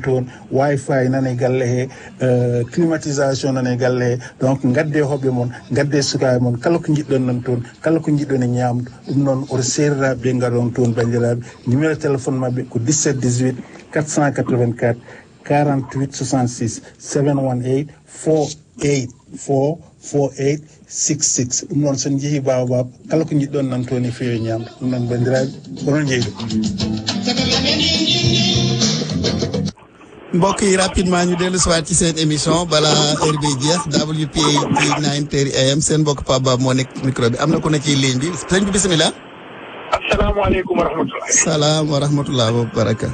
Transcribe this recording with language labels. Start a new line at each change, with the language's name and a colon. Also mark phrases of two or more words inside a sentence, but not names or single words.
Fula: toon wifi nane galle he climatisation nane galle he donc gadde hoɓɓe moon gadde sukaɓe moon kala ko jiɗɗon nan toon kala ko jiɗɗon e ñamdu ɗum noon oto seriraɓe ɓe garon toon bandiraɓe
French: numéro téléphone
Fula: mabɓe ko 17 18 484 48 66 718 48 66 ɗum noon son jeehi Baobab kala ko jiɗɗon nan toon e feewi ñamdu ɗum noon bandiraɓe onon jeyɗo
Wolof: mbokk yi rapidement ñu dellu si waat ci seen émission bala heure bi jeex WPAT 9:30 AM seen mbokk Pape Bab moo nekk micro bi am na ku ne ci ligne bi sëñ bi bisimilah.
Arabic: السلام عليكم و رحمة الله. سلام و رحمة الله و بركة.